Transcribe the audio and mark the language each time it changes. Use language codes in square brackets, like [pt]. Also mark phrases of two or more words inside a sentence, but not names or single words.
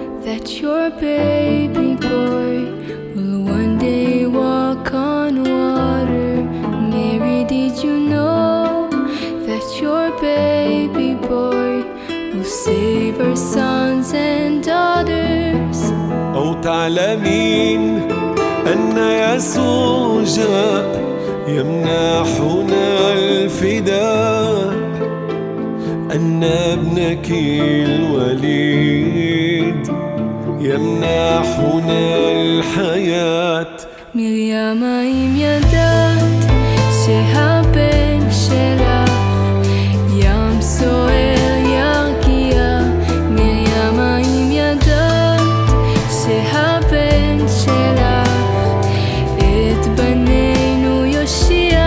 [en] that your baby boy will one day walk on water. Mary, did you know that your baby boy will save our sons and daughters? [ar] أو تعلمين أن يسوع جاء يمنحنا الفداء، أن ابنك الوليد يمنحنا الحياة. [he] מרים, האם ידעת שהבן שלך ים סוער ירקיע? מרים, האם ידעת שהבן שלך את בנינו יושיע?